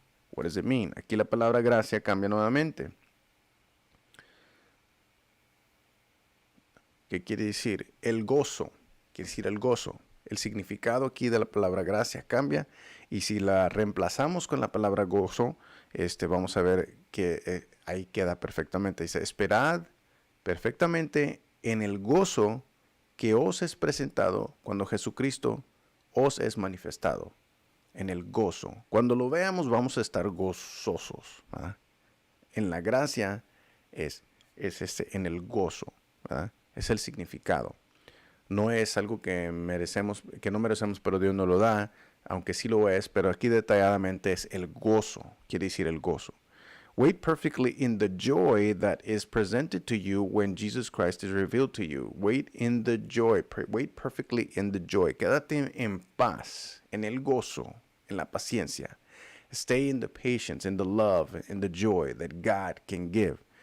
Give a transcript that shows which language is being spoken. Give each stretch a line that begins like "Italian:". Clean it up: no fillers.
English: What does it mean?
Spanish: Aquí la palabra gracia cambia nuevamente. ¿Qué quiere decir? El gozo. Quiere decir el gozo. El significado aquí de la palabra gracia cambia. Y si la reemplazamos con la palabra gozo, vamos a ver que ahí queda perfectamente. Dice, esperad perfectamente en el gozo que os es presentado cuando Jesucristo os es manifestado. En el gozo. Cuando lo veamos vamos a estar gozosos, ¿verdad? En la gracia es en el gozo, ¿verdad? Es el significado. No es algo que merecemos, que no merecemos, pero Dios nos lo da, aunque sí lo es, pero aquí detalladamente es el gozo, quiere decir el gozo.
English: Wait perfectly in the joy that is presented to you when Jesus Christ is revealed to you. Wait in the joy, wait perfectly in the joy.
Spanish: Quédate en paz, en el gozo, en la paciencia.
English: Stay in the patience, in the love, in the joy that God can give.